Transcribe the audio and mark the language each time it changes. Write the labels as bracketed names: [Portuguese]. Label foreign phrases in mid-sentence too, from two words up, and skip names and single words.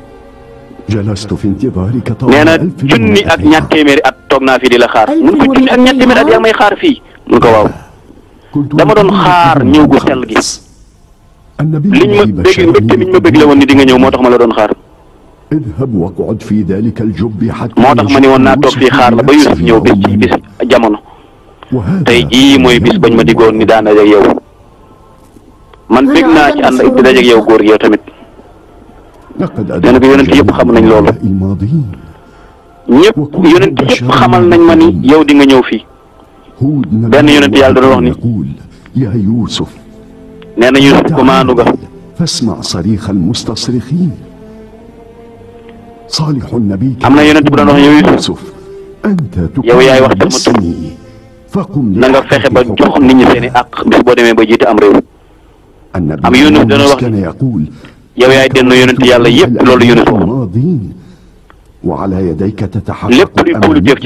[Wolof] nee na junni ak ñaar téeméeri at toog naa fi di la xaar mun ko junni ak ñaar téeméeri at yaa may xaar fii mun ko waaw dama doon xaar ñëw gu sell gi liñ ma bëgg mbégte miñ ma bëgg la woon ni di nga ñëw moo tax ma la doon xaar [Arabic] اذهب واقعد في ذلك الجب حتى [Wolof] moo tax ma ni woon naa toog fii xaar la ba Yuusuf ñëw bis ci bis jamono tey jii mooy bis bañ ma diggoon ni daan dajeeg yow man bég naa ci ànd di dajeeg yow góor gi yow tamit nee na ko yonent yëpp xam nañ loolu ñëpp yonent yëpp xamal nañ ma ni yow di nga ñëw fii benn yonent yàlla dana wax ni nee na Yuusuf commande nga [Arabic] فاسمع صريخ المستصرخين صالح النبي [Wolof] am na yonent bu doon wax yow Yuusuf yow yaay waxtaan ma tur na nga fexe ba jox nit ñi seen i àq bis boo demee ba jiite am réew am yonent dana wax ni yow yaay denn yonent yàlla yëpp loolu Yunus wax lépp luy kuulu jëf ci